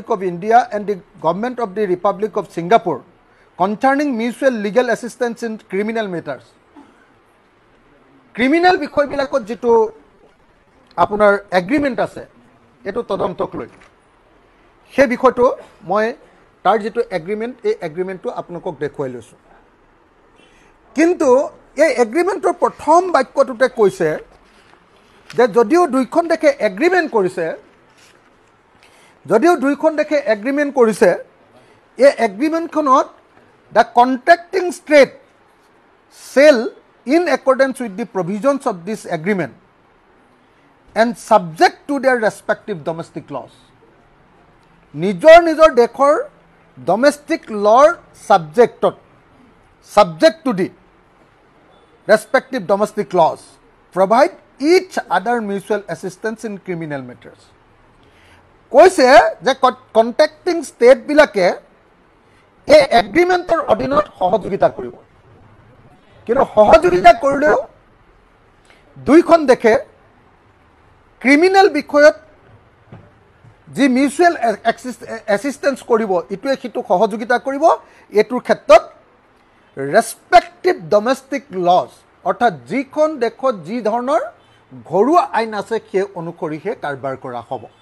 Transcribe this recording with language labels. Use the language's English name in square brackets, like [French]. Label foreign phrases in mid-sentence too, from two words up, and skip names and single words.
[English] of India and the Government of the Republic of Singapore concerning Mutual Legal Assistance in Criminal Matters, [Assamese] ক্ৰিমিনেল বিষয়বিলাকত যিটো আপোনাৰ এগ্ৰিমেণ্ট আছে, এইটো তদন্তক লৈ, সেই বিষয়টো মই তাৰ যেটো এগ্ৰিমেন্ট এই এগ্ৰিমেন্টটো আপোনালোকক দেখুৱাই লৈছো কিন্তু এই এগ্ৰিমেন্টৰ প্ৰথম বাক্যটোতে কৈছে যে যদিও দুইখন দেশে এগ্ৰিমেন্ট কৰিছে এই এগ্ৰিমেন্টখনত [English] the contracting state shall in accordance with the provisions of this agreement and subject to their respective domestic laws [Assamese] নিজৰ দেশৰ [English] domestic law subject to the respective domestic laws provide each other mutual assistance in criminal matters [Assamese] কৈছে যে [English] contracting state [Assamese] বিলাকে এই এগ্ৰিমেন্টৰ অধীনত সহযোগিতা কৰিব কিন্তু সহযোগিতা কৰিলেও দুইখন দেখে ক্ৰিমিনেল বিষয়ত যি [English] mutual assistance [Assamese] কৰিব ইটোৱে সিটো সহযোগিতা কৰিব এটোৰ ক্ষেত্ৰত [English] respective domestic laws [Assamese] অৰ্থাৎ যিখন দেখত যি ধৰণৰ ঘৰুৱা আইন আছে সেই অনুসৰিহে কাৰবাৰ কৰা হ'ব